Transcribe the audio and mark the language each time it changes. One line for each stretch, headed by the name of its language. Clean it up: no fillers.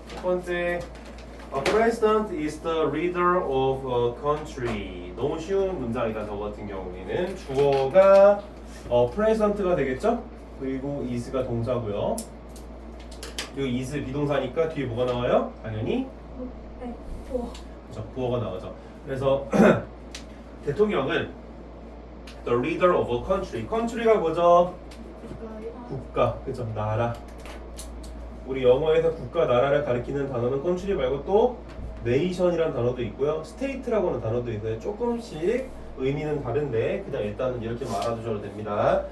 Korean: 첫 번째,
English: A president is the leader of a country.
Korean: 너무 쉬운 문장이다. 저 같은 경우에는 주어가 president가 되겠죠? 그리고 is가 동사고요. 여기 is 비동사니까 뒤에 뭐가 나와요? 당연히 네. 오. 그렇죠. 부어가 나오죠. 그래서 대통령은
English: the leader of a country.
Korean: country가 뭐죠? 국가, 그죠? 나라. 우리 영어에서 국가, 나라를 가리키는 단어는 country 말고 또 nation이라는 단어도 있고요. state라고 하는 단어도 있어요. 조금씩 의미는 다른데 그냥 일단은 이렇게 말아두셔도 됩니다.